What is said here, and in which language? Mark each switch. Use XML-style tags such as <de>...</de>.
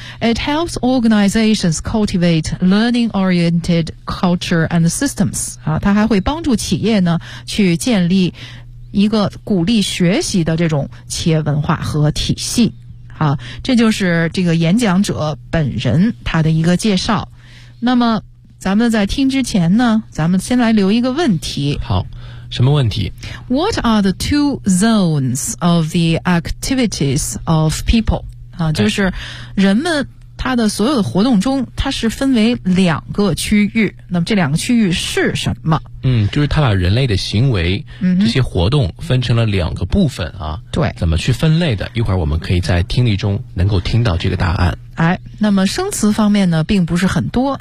<en>It helps organizations cultivate learning-oriented culture and systems.</en> <zh>他还会帮助企业呢去建立一个鼓励学习的这种企业文化和体系。好，这就是这个演讲者本人他的一个介绍。那么咱们在听之前呢，咱们先来留一个问题。好，什么问题？</zh> <en>What are the two zones of the activities of people?</en> <zh>就是人们它的所有的活动中，它是分为两个区域。那么这两个区域是什么？就是它把人类的行为，这些活动分成了两个部分啊。对，怎么去分类的？一会儿我们可以在听力中能够听到这个答案。哎，那么生词方面呢，并不是很多。</zh>